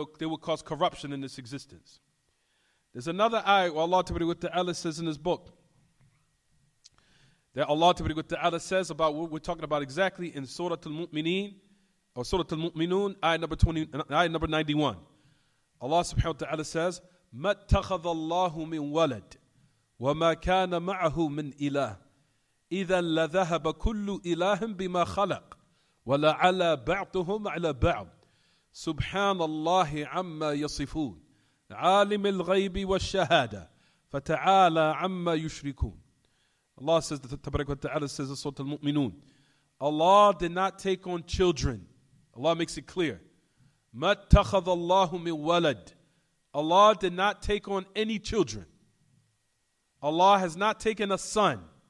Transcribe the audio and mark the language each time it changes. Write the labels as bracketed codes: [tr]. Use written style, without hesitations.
[en] They will cause corruption in this existence. There's another ayah where Allah Ta'ala says in His book, that Allah Ta'ala says about what we're talking about exactly in Surah Al-Mu'mineen, or Surah Al-Mu'minun, ayah number 91. Allah subhanahu wa ta'ala says, [ar] مَا اتَّخَذَ اللَّهُ مِنْ وَلَدٍ وَمَا كَانَ مَعَهُ مِنْ إِلَهٍ إِذًا لَذَهَبَ كُلُّ إِلَهٍ بِمَا خَلَقَ وَلَعَلَى بَعْضُهُمْ عَلَى بَعْضٍ سُبْحَانَ اللَّهِ عَمَّا يَصِفُونَ عَالِمِ الْغَيْبِ وَالشَّهَادَةِ فَتَعَالَى عَمَّا يُشْرِكُونَ. [en] Allah says, Tabarak wa Ta'ala says in Surah Al-Mu'minun, Allah did not take on children. Allah makes it clear. [ar] مَا اتَّخَذَ اللَّهُ مِنْ وَلَدٍ. [en] Allah did not take on any children. Allah has not taken a son.